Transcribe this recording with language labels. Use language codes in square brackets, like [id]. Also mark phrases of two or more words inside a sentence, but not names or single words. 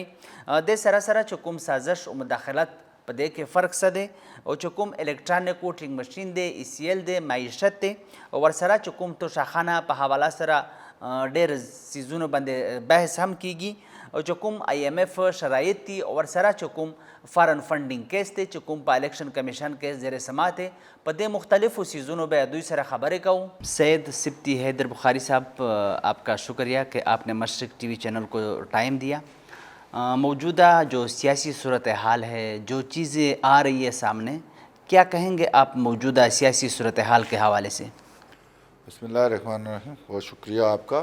[ps] د سره سره چې کوم سازش او مداخلت په دې کې فرق څه دی او چې کوم [en] electronic voting machine [ps] دی، ای سی ایل دی، معیشت دی او ورسره چې کوم توشاخانه په حواله سره ډېر څیزونو باندې بحث هم کیږي او چې کوم آی ایم ایف شرایط دي او ورسره چې کوم [en] foreign funding case [ps] دی، چې کوم په الیکشن کمیشن کې زیر سماعت دی، په دې مختلفو چیزونو به دوی سره خبرې کوو. [ur] سید سبتی حیدر بخاری صاحب، آپ کا شکریہ کہ آپ نے مشرق ٹی وی چینل کو ٹائم دیا. موجودہ جو سیاسی صورتحال ہے، جو چیزیں آ رہی ہے سامنے، کیا کہیں گے آپ موجودہ سیاسی صورتحال کے حوالے سے؟ بسم اللہ الرحمن الرحیم. بہت شکریہ آپ کا.